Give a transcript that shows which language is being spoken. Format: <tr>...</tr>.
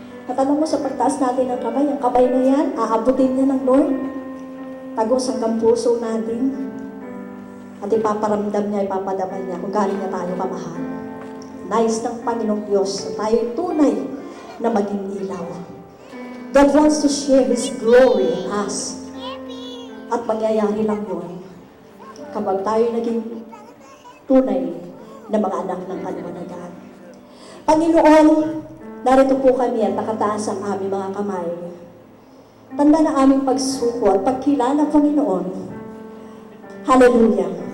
<tl>At alam mo, sa pagtaas natin ng kamay, ang kamay na yan, aabutin niya ng Lord. Tagos hanggang puso natin. At ipaparamdam niya, ipapadamay niya kung gaano niya tayo kamahal. Nais ng Panginoong Diyos na tayo tunay na maging ilaw.</tl> <en>God wants to share His glory in us.</en> <tl>At mangyayari lang yun kapag tayo naging tunay na mga anak ng kaliwanagan. Panginoon, narito po kami at nakataas ang aming mga kamay. Tanda na aming pagsuko at pagkilala, Panginoon. Hallelujah.</tl>